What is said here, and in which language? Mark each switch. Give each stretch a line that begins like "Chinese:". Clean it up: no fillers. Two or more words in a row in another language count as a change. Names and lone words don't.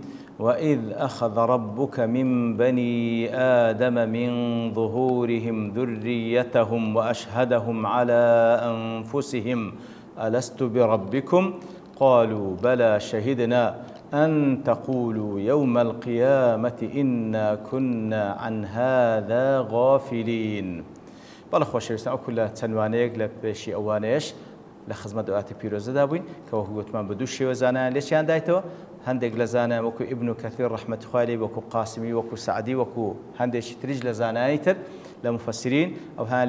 Arabic: وإذ أخذ ربك من بني آدم من ظهورهم ذريتهم وأشهدهم على أنفسهم ألست بربكم قالوا بلى شهدنا أن تقولوا يوم القيامة إنا كنا عن هذا غافلين.
Central Kurdish: بەڵە خۆشەویستان ئەو کولە چەندوانەیەک لە پێشی ئەوانەیەش لە خزمەت دەواتە پیرۆزەدا بووین کەەوە گوتمان بە دوو شێوە زانایان لێچیان دایتەوە. هەندێک لە زانایان وەکو ئیبن کەثیر ڕەحمەتوخوای لێی وەکو قاسمی وەکو سعدی وەکو هەندێکی تریش لە زانایی تر لە مفەسرین ئەو هەیان